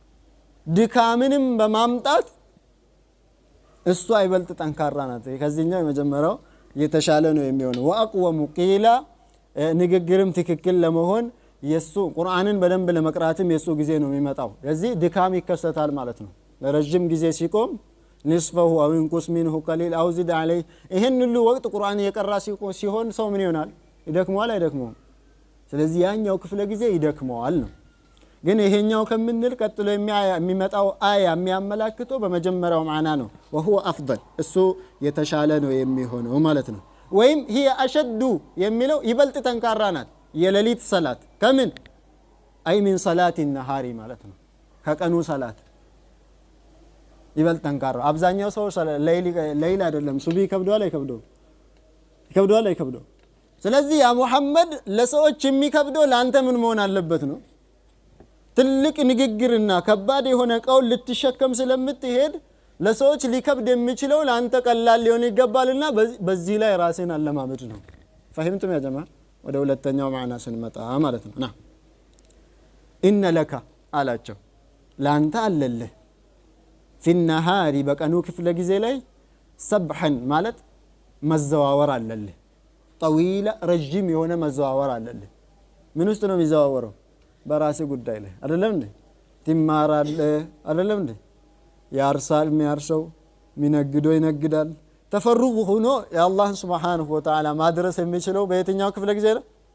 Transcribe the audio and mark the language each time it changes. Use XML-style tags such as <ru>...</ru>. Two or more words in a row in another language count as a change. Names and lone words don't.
<am>ድካምንም በማምጣት እሷ ይበልጥ ጠንካራ ናት። ከዚህኛው የመጀመሪያው የተሻለ ነው የሚሆነው።</am> <ar>وأقوم قيلا</ar> <am>ንግግርም ትክክል ለመሆን የሱ ቁርአንን በደንብ ለመቅራትም የሱ ጊዜ ነው የሚመጣው። ለዚህ ድካም ይከሰታል ማለት ነው። ለረጅም ጊዜ ሲቆም</am> <ar>نصفه أو انقص منه قليل او زد عليه</ar> <am>ይሄን ሁሉ ወቅት ቁርአን የቀራ ሲሆን ሰው ምን ይሆናል? ይደክመዋል አይደክመውም? ስለዚህ ያኛው ክፍለ ጊዜ ይደክመዋል ነው። ግን ይሄኛው ከምንል ቀጥሎ የሚመጣው አያ የሚያመላክተው በመጀመሪያው ማዕና ነው።</am> <ar>وهو افضل</ar> <am>እሱ የተሻለ ነው የሚሆነው ማለት ነው። ወይም</am> <ar>هي اشد</ar> <am>የሚለው ይበልጥ ጠንካራ ናት የሌሊት ሰላት ከምን አይ</am> <ar>من صلاه النهار</ar> <am>ማለት ነው። ከቀኑ ሰላት ይበልጥ ጠንካራ። አብዛኛው ሰው ሌሊት አይደለም ሱቢ ከብዷል አይከብደው? ይከብደዋል አይከብደው? ስለዚህ ያ ሙሐመድ ለሰዎች የሚከብደው ላንተ ምን መሆን አለበት ነው? ትልቅ ንግግርና ከባድ የሆነ ቀውል ልትሸከም ስለምትሄድ ለሰዎች ሊከብድ የሚችለው ላንተ ቀላል ሊሆን ይገባልና በዚህ ላይ ራስን አለማመድ ነው።</am> <ar>فهمتم يا جماعة?</ar> <am>ወደ ሁለተኛው ማዕና ስንመጣ ማለት ነው።</am> <ar>إن لك</ar> <am>አላቸው ላንተ አለልህ</am> <ar>في النهار</ar> <am>በቀኑ ክፍለ ጊዜ ላይ ሰብሐን ማለት መዘዋወር አለልህ። ጠዊላ ረጅም የሆነ መዘዋወር አለልህ። ምን ውስጥ ነው የሚዘዋወረው? በራስ ጉዳይ ላይ አይደለም እንዴ? ትማራለህ አይደለም እንዴ? ያርሳል የሚያርሰው፣ የሚነግደው ይነግዳል። ተፈሩግ ሆኖ የአላህን</am> <ar>سبحانه وتعالى</ar> <am>ማድረስ የሚችለው በየትኛው ክፍለ ጊዜ ነው?</am>